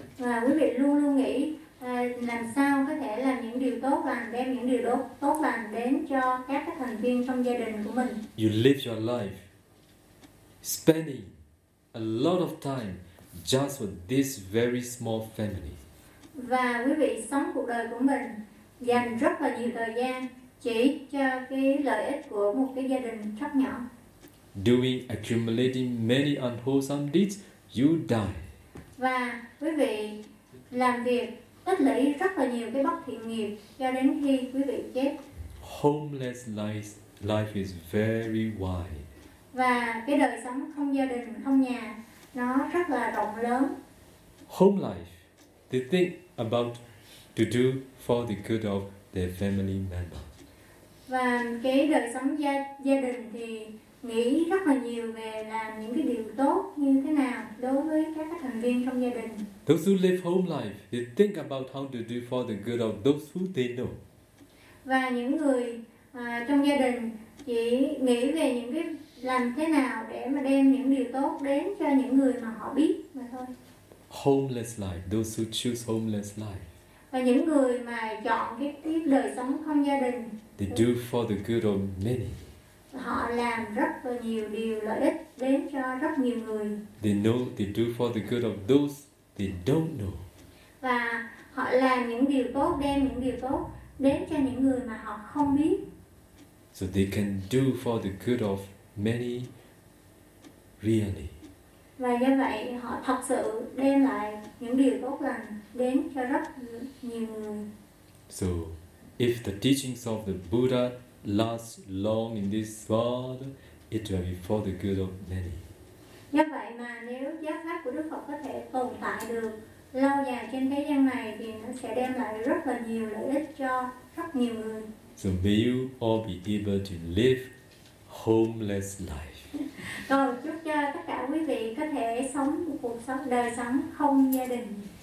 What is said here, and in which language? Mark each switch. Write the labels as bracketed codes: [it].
[vi] Và quý vị luôn luôn nghĩ làm sao có thể làm những điều tốt lành, đem những điều tốt lành đến cho các cái thành viên trong gia đình của mình. [en] You live your life spending a lot of time just with this very small family. [vi] Và quý vị sống cuộc đời của mình dành rất là nhiều thời gian chỉ cho cái lợi ích của một cái gia đình rất nhỏ. [en] Doing, accumulating many unwholesome deeds, you die. [vi] Và quý vị làm việc tích lũy rất là nhiều cái bất thiện nghiệp cho đến khi quý vị chết. [en] Homeless life is very wide. [vi] Và cái đời sống không gia đình, không nhà, nó rất là rộng lớn. [en] Home life, they think about to do for the good of their family members. [vi] Và cái đời sống gia đình thì nghĩ rất là nhiều về làm những cái điều tốt như thế nào đối với các thành viên trong gia đình. [en] Those who live home life, they think about how to do for the good of those who they know. [vi] Và những người trong gia đình chỉ nghĩ về những cái làm thế nào để mà đem những điều tốt đến cho những người mà họ biết mà thôi. [en] Homeless life, those who choose homeless life. [vi] Và những người mà chọn cái đời sống không gia đình. [en] They do for the good of many. [vi] Họ làm rất là nhiều điều lợi ích đến cho rất nhiều người. [en] They know they do for the good of those they don't know. [vi] Và họ làm những điều tốt, đem những điều tốt đến cho những người mà họ không biết. [en] So they can do for the good of many really. [vi] Và do vậy họ thật sự đem lại những điều tốt lành đến cho rất nhiều người. [en] So if the teachings of the Buddha last long in this world, it will be for the good of many. [vi] Do vậy mà nếu giáo pháp của Đức Phật có thể tồn tại được lâu dài trên thế gian này thì nó sẽ đem lại rất là nhiều lợi ích cho rất nhiều người. [en] So may you all be able to live homeless life. [vi] Tôi chúc cho tất cả quý vị có thể sống một cuộc sống đời sống không gia đình.